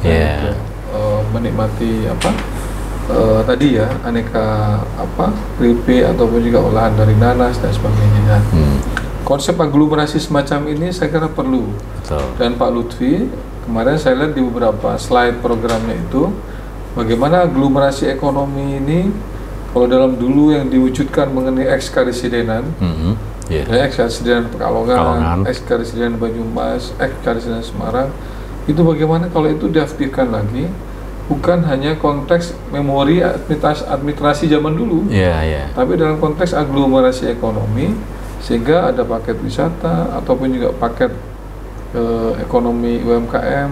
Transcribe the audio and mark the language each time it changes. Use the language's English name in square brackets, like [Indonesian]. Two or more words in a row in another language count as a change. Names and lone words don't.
[Indonesian] Menikmati tadi ya, aneka keripik ataupun juga olahan dari nanas dan sebagainya. Konsep aglomerasi semacam ini saya kira perlu. Dan Pak Lutfi kemarin saya lihat di beberapa slide programnya itu bagaimana aglomerasi ekonomi ini kalau dalam dulu yang diwujudkan mengenai ex-karisidenan, ex-karisidenan Pekalongan, ex-karisidenan Banyumas, ex-karisidenan Semarang, itu bagaimana kalau itu diaktifkan lagi, bukan hanya konteks memori administrasi zaman dulu, tapi dalam konteks aglomerasi ekonomi, sehingga ada paket wisata ataupun juga paket ekonomi UMKM.